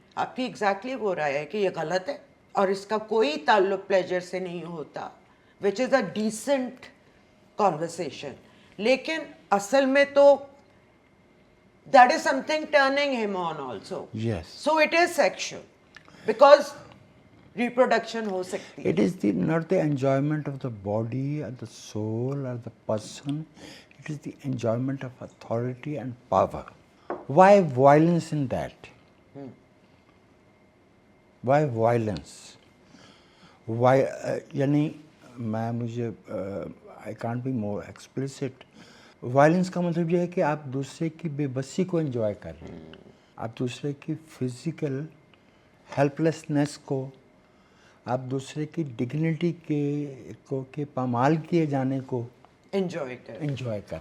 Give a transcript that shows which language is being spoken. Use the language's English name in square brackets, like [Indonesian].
[Urdu] آپ کی ایگزیکٹلی وہ رائے ہے کہ یہ غلط ہے اور اس کا کوئی تعلق پلیجر سے نہیں ہوتا, [English] Which is a decent conversation. [Urdu] لیکن اصل میں تو [English] That is something turning him on also. Yes. So it is sexual because reproduction [Urdu] ہو سکتی ہے. [English] It is not the enjoyment of the body or the soul or the person. It is the enjoyment of authority and power. Why violence in that? Why violence? Why? [Urdu] یعنی میں مجھے [English] I can't be more explicit. [Urdu] Violence کا مطلب یہ ہے کہ آپ دوسرے کی بے بسی کو انجوائے کر رہے ہیں, آپ دوسرے کی فزیکل ہیلپلیسنس کو, آپ دوسرے کی ڈگنیٹی کے پامال کیے جانے کو انجوائے کر انجوائے کر.